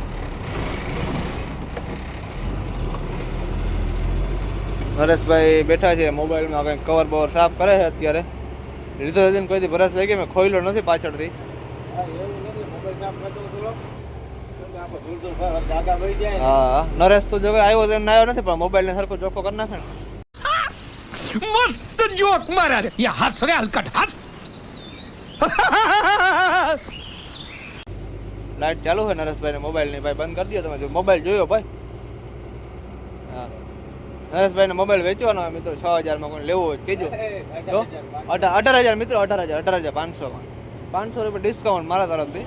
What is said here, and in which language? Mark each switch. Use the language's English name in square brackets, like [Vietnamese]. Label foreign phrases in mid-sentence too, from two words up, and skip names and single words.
[Gujarati] નરેશભાઈ બેઠા છે, મોબાઈલમાં કંઈક કવર બવર સાફ કરે છે અત્યારે. લીધો હતી કોઈ દી ભરસ લઈ ગઈ, મેં ખોઈલો નથી પાછળથી. હા, નરેશ તો જો આવ્યો તો એમ આવ્યો નથી, પણ મોબાઈલ ને સરખો ચોખ્ખો કરી નાખે ને. [Hindi] मस्त जोक मारा रे ये हंस रे हलकट हंस [Gujarati] લાઈટ ચાલુ છે નરેશભાઈ ને મોબાઈલ ની. ભાઈ બંધ કરી દો તમે, જો મોબાઈલ જોયો ભાઈ. હા, નરેશભાઈ ને મોબાઈલ વેચવાનો હોય મિત્રો, 6000 માં કોઈ લેવો હોય કેજો. તો 18,000 મિત્રો, 18,500 માં 500 રૂપિયા ડિસ્કાઉન્ટ મારા તરફથી.